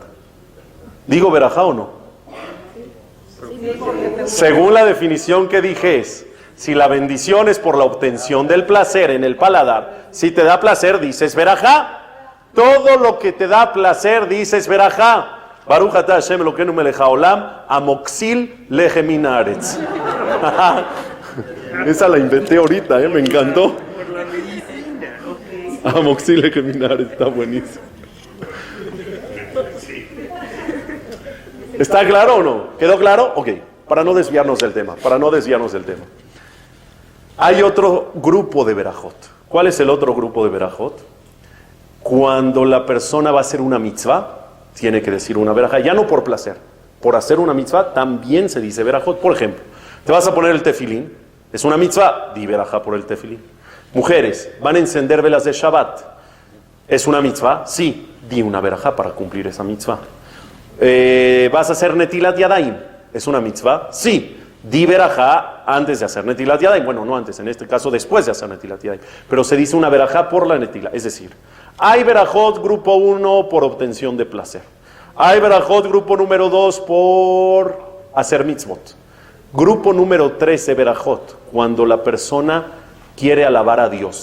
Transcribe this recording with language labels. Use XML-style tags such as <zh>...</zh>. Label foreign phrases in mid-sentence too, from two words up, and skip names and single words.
<es>¿Digo verajá o no? Según la definición que dije es, si la bendición es por la obtención del placer en el paladar, si te da placer dices verajá. Todo lo que te da placer dices verajá.</es> <he>ברוך אתה השם אלוקינו מלך העולם, amoxil לחם הארץ. Esa la inventé ahorita, me encantó. Por la medicina. Amoxil לחם הארץ,</he> <es>está buenísimo. ¿Está claro o no? ¿Quedó claro? Ok, para no desviarnos del tema, Hay otro grupo de verajot. ¿Cuál es el otro grupo de verajot? Cuando la persona va a hacer una mitzvah, tiene que decir una verajá, ya no por placer. Por hacer una mitzvah también se dice verajot. Por ejemplo, te vas a poner el tefilín Es una mitzvah, di verajá por el tefilín. Mujeres, van a encender velas de Shabbat. ¿Es una mitzvah? Sí, di una verajá para cumplir esa mitzvah. ¿Vas a hacer</es> <he>נטילת ידיים?</he> <es>¿Es una mitzvah? Sí, di verajá antes de hacer</es> <he>נטילת ידיים.</he> <es>Bueno, no antes, en este caso después de hacer</es> <he>נטילת ידיים.</he> <es>Pero se dice una verajá por la netila. Es decir, hay verajot grupo 1 por obtención de placer. Hay verajot grupo número 2 por hacer mitzvot. Grupo número 13 verajot, cuando la persona quiere alabar a Dios.</es>